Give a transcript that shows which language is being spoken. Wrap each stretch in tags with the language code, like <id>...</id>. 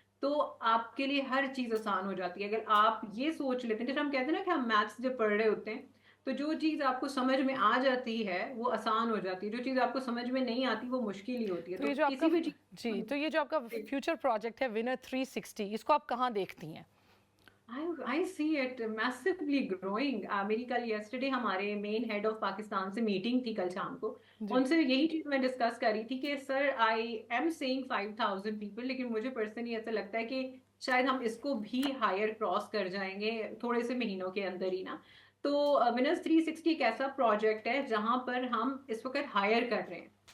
<ur>تو آپ کے لیے ہر چیز آسان ہو جاتی ہے. اگر آپ یہ سوچ لیتے ہیں, جیسے ہم کہتے ہیں نا کہ ہم میتھس جب پڑھ رہے ہوتے ہیں تو جو چیز آپ کو سمجھ میں آ جاتی ہے وہ آسان ہو جاتی ہے, جو چیز آپ کو سمجھ میں نہیں آتی وہ مشکل ہی ہوتی ہے. تو یہ جو آپ کا جی, تو یہ جو آپ کا فیوچر پروجیکٹ ہے ونر 360, اس کو آپ کہاں دیکھتی ہیں؟</ur> <en>I see it massively growing.</en> <ur>میری کل yesterday ہمارے مین ہیڈ آف پاکستان سے میٹنگ تھی کل شام کو. ان سے یہی چیز میں ڈسکس کر رہی تھی کہ سر</ur> <en>I am saying 5,000 people,</en> <ur>لیکن مجھے پرسنلی ایسا لگتا ہے کہ شاید ہم اس کو بھی ہائر کراس کر جائیں گے تھوڑے سے مہینوں کے اندر ہی نا. تو ونرز 360 ایک ایسا پروجیکٹ ہے جہاں پر ہم اس وقت ہائر کر رہے ہیں.</ur>